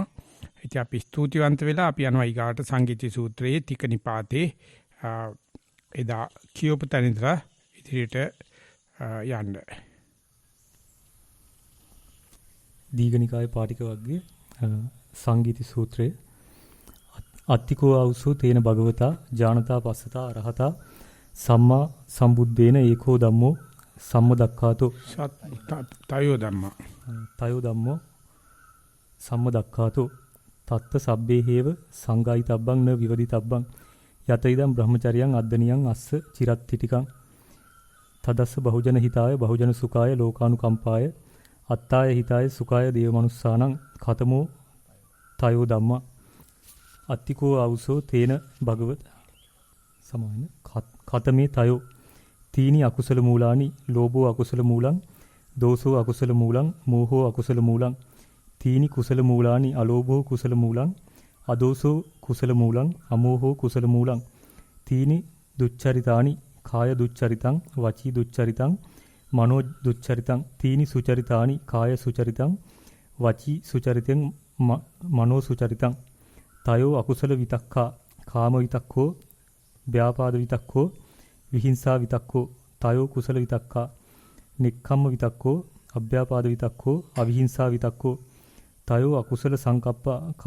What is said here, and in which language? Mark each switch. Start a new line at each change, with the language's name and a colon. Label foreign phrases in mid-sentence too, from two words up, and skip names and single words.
Sinhala: ඉතින් අපි ස්තුතිවන්ත වෙලා අපි යනවා ඊගාට සංගීති සූත්‍රයේ තික නිපාතේ එදා කියවපු තැන ඉඳලා ඉදිරියට යන්න. දීඝනිකායේ පාටික වර්ගයේ සංගීති සූත්‍රයේ
Pali: අත්තිකෝ ආවුසෝ තේන භගවතා ඥානතා පස්සතා අරහතා සම්මා සම්බුද්දේන ඒකෝ ධම්මෝ සම්මදක්ඛාතෝ තයෝ ධම්මා තයෝ ධම්මෝ සම්මදක්ඛාතෝ තත්ත සබ්බේ හේව සංගායිතබ්බං න විවදිතබ්බං යත ඉදම් බ්‍රහ්මචරියං අද්දනියං අස්ස චිරත්තිටිකං තදස්ස බහුජන හිතාය බහුජන සුඛාය ලෝකානුකම්පාය අත්තාය හිතාය සුඛාය දේවමනුස්සානං ඛතමෝ තයෝ ධම්මා අත්තිකෝ ආවුසෝ තේන භගවත සමාන ඛතමේ තයෝ තීනි අකුසල මූලානි ලෝභෝ අකුසල මූලං දෝසෝ අකුසල මූලං මෝහෝ අකුසල මූලං තීනි කුසල මූලානි අලෝභෝ කුසල මූලං අදෝසෝ කුසල මූලං අමෝහෝ කුසල මූලං තීනි දුච්චරිතානි කාය දුච්චරිතං වචී දුච්චරිතං මනෝ දුච්චරිතං තීනි සුචරිතානි කාය සුචරිතං වචී සුචරිතං මනෝ සුචරිතං තයෝ අකුසල විතක්ඛා කාම විතක්ඛෝ ව්‍යාපාද විතක්ඛෝ විහිංසා විතක්ඛෝ තයෝ කුසල විතක්ඛා නික්ඛම්ම විතක්ඛෝ අභ්‍යාපාද විතක්ඛෝ අවිහිංසා විතක්ඛෝ තයෝ අකුසල සංකප්පා